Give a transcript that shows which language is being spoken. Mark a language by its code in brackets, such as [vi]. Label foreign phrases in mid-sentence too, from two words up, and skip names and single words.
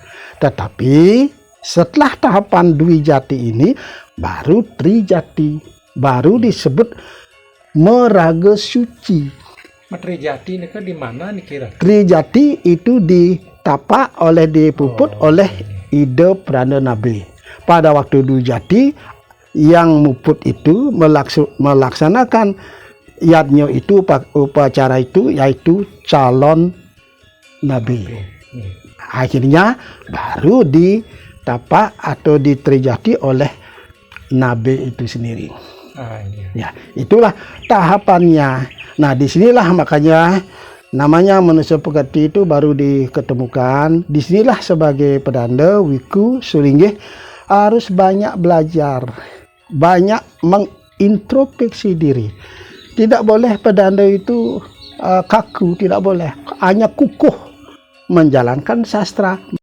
[id] Tetapi setelah tahapan Dwi Jati ini baru Tri Jati, baru disebut Meraga Suci. Tri Jati ini kan di mana nih kira? Tri Jati itu ditapak dipuput oleh Ida Prana Nabi. Pada waktu Dwi Jati yang muput itu melaksanakan yadnya itu, upacara itu, yaitu calon Nabi. Akhirnya baru ditapak atau ditrijati oleh Nabi itu sendiri. Ya, itulah tahapannya. Nah, disinilah makanya namanya Manusia Pekerti itu baru diketemukan. Disinilah sebagai pedanda wiku sulinggih harus banyak belajar, banyak mengintrospeksi diri. Tidak boleh pedanda itu kaku, tidak boleh, hanya kukuh menjalankan sastra.